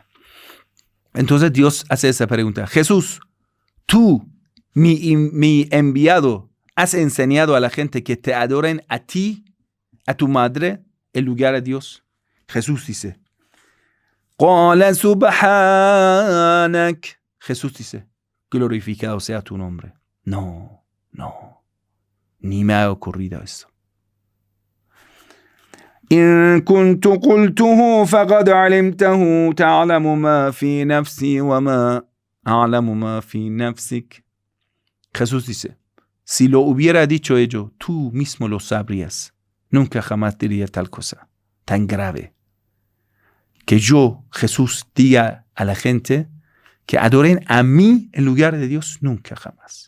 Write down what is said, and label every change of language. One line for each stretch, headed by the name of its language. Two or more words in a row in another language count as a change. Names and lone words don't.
Spanish: Entonces Dios hace esa pregunta. Jesús, tú, mi enviado, has enseñado a la gente que te adoren a ti, a tu madre, en lugar a Dios. Jesús dice,
Arabic: قال سبحانك.
Spanish: Jesús dice, glorificado sea tu nombre. No, ni me ha ocurrido eso.
Arabic: إن كنت قلته فقد علمته تعلم ما في نفسي وما أعلم ما في نفسك.
Spanish: Jesús dice, si lo hubiera dicho yo, tú mismo lo sabrías. Nunca jamás diría tal cosa tan grave. Que yo, Jesús, diga a la gente que adoren a mí en lugar de Dios, nunca jamás.